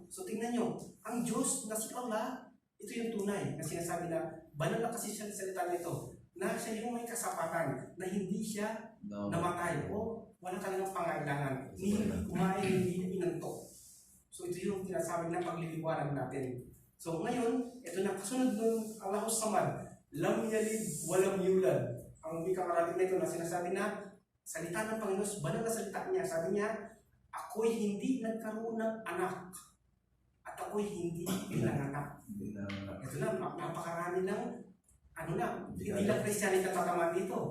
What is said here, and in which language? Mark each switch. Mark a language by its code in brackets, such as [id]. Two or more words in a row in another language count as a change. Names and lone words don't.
[tl] So tingnan nyo, ang Diyos na si Allah, ito yung tunay na sinasabi na banal na kasi siya sa salita nito na siya yung may kasapatan na hindi siya namatay o wala talagang pangailangan. Hindi kumain, hindi inantok. So ito yung sinasabi na pagliliwanag natin. So ngayon, ito na kasunod ng [ar] الله الصمد لم يلد ولم يولد. [tl] Ang wikang Arabic na ito na sinasabi na salita ng Panginoon, banal na salita niya. Sabi niya, ako'y hindi nagkaroon ng anak at ako'y hindi pinanganak. Ito na, napakarami ng hindi lang Christianity na tatamaan dito.